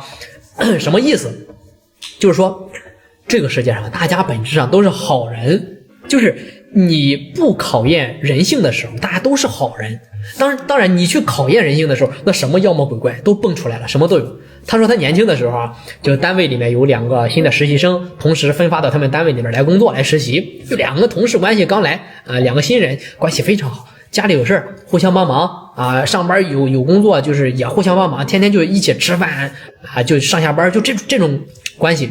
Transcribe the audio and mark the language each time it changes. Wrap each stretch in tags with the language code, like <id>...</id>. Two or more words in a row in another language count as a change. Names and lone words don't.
<zh>什麼意思？就是說，這個世界上大家本質上都是好人，就是你不考驗人性的時候，大家都是好人。當然，你去考驗人性的時候，那什麼妖魔鬼怪都蹦出来了，什麼都有。他說他年輕的時候啊，就單位裡面有2個新的實習生，同時分發到他們單位裡面來工作來實習。就2個同事關係剛來啊，2個新人關係非常好，家裡有事互相幫忙啊，上班有工作就是也互相幫忙，天天就一起吃飯啊，就上下班就这種關係。</zh>